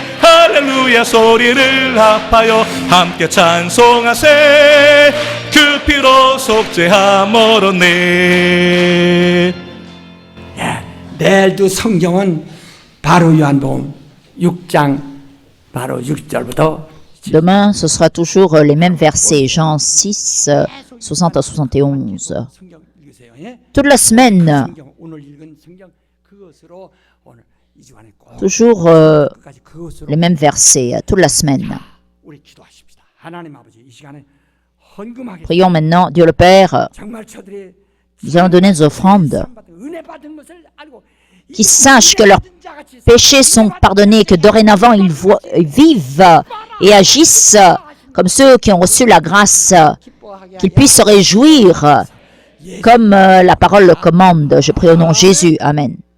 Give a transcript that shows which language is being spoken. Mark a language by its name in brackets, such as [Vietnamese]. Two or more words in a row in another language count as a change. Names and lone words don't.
[Korean] 할렐루야 소리를 합하여 함께 찬송하세. 그 피로 속죄함 얻었네. 내일도 성경은 바로 요한복음 6장 바로 6절부터 [French] Demain, ce sera toujours les mêmes versets, Jean 6, 60 à 71. [Korean] 성경 읽으세요. 예? [French] Toute la semaine, [Korean] 성경 오늘 읽은 성경 그것으로 오늘 이 주간에 꼭 [French] toujours [Korean] 끝까지 그것으로 [French] les mêmes versets, toute la semaine. [Korean] 우리 기도하십시다. 하나님 아버지 이 시간에 헌금하게 [French] Prions maintenant, Dieu le Père, [Korean] 정말 저들의 [French] nous allons donner nos offrandes, [Korean] 은혜 받은 것을 알고 [French] qu'ils sachent que leurs péchés sont pardonnés, que dorénavant ils vivent et agissent comme ceux qui ont reçu la grâce, qu'ils puissent se réjouir comme la parole le commande. Je prie au nom de Jésus. Amen.